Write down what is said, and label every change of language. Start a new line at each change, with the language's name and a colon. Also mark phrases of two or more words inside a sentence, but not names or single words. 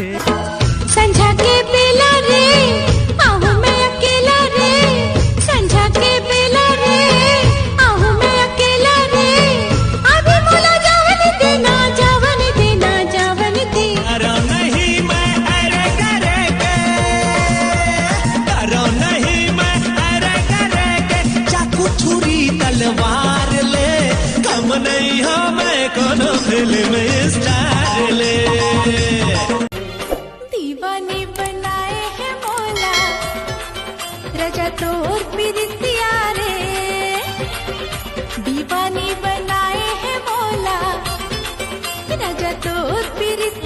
Chhattisgarhi: संझा के बेला रे आहू मैं अकेला रे संझा के बेला रे आहू मैं अकेला रे अभी मोला जावन देना जावन देना जावन दे करो नहीं मैं अरे करेगे करो नहीं मैं अरे करेगे चाकू छुरी तलवार ले कम नहीं हमें कोनो
English: film star
Chhattisgarhi: ले दीवानी बनाए है मोला रजा तोर प्रीतिया रे दीवानी बनाए है मोला रजा तोर प्रीतिया